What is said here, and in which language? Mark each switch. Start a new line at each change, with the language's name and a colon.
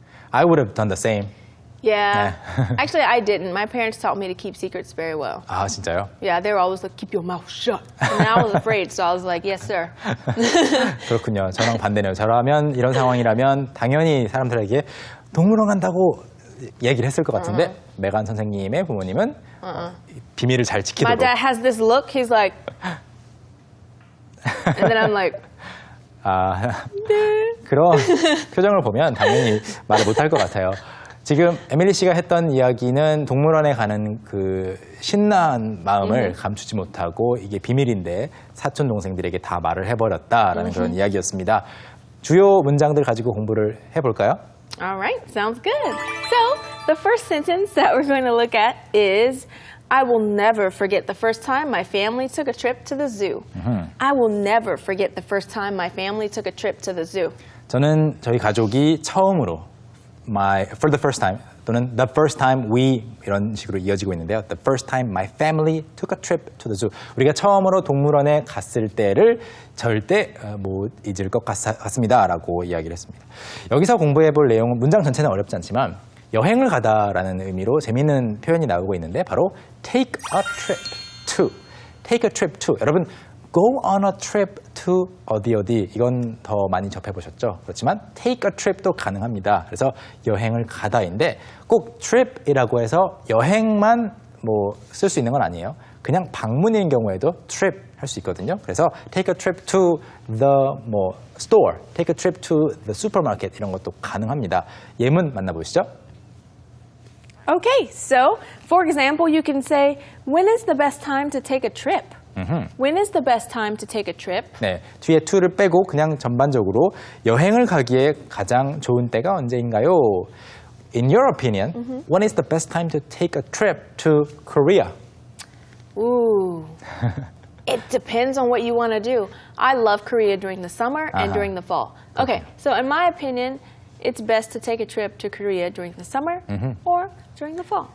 English: I would have done the same. Yeah. Actually, I didn't. My parents taught me to keep secrets very well.
Korean: 아, 진짜요?
English: Yeah, they were always like, keep your mouth shut. And I was afraid, so I was like, yes, sir.
Korean: 그렇군요. 저랑 반대네요. 저라면 이런 상황이라면 당연히 사람들에게 동물원 간다고 얘기를 했을 것 같은데 메간 선생님의 부모님은 비밀을 잘
English: My
Korean: 지키도록.
English: dad has this look. He's like, and then I'm like,
Korean: 아, 그런 표정을 보면 당연히 말을 못할 것 같아요. 지금 에밀리 씨가 했던 이야기는 동물원에 가는 그 신나한 마음을 감추지 못하고 이게 비밀인데 사촌 동생들에게 다 말을 해버렸다라는 그런 이야기였습니다. 주요 문장들 가지고 공부를 해볼까요?
English: all right, sounds good. So the first sentence that we're going to look at is, I will never forget the first time my family took a trip to the zoo. I will never forget the first time my family took a trip to the zoo.
Korean: 저는 저희 가족이 처음으로
English: for the first time
Korean: 또는
English: the first time we
Korean: 이런 식으로 이어지고 있는데요.
English: The first time my family took a trip to the zoo.
Korean: 우리가 처음으로 동물원에 갔을 때를 절대 못 잊을 것 같습니다라고 이야기를 했습니다. 여기서 공부해 볼 내용은 문장 전체는 어렵지 않지만 여행을 가다라는 의미로 재미있는 표현이 나오고 있는데 바로
English: take a trip to. take a trip to.
Korean: 여러분
English: go on a trip to
Korean: 어디 이건 더 많이 접해보셨죠? 그렇지만
English: take a trip
Korean: 도 가능합니다. 그래서 여행을 가다인데 꼭 trip이라고 해서 여행만 뭐 쓸 수 있는 건 아니에요. 그냥 방문인 경우에도 trip 할 수 있거든요. 그래서
English: take a trip to the store, take a trip to the supermarket
Korean: 이런 것도 가능합니다. 예문 만나보시죠.
English: Okay, so for example, you can say, when is the best time to take a trip? When is the best time to take a trip?
Korean: 네, 뒤에 to를 빼고 그냥 전반적으로 여행을 가기에 가장 좋은 때가 언제인가요?
English: In your opinion, when is the best time to take a trip to Korea? Ooh. It depends on what you want to do. I love Korea during the summer and during the fall. Okay, so in my opinion, it's best to take a trip to Korea during the summer or during the fall.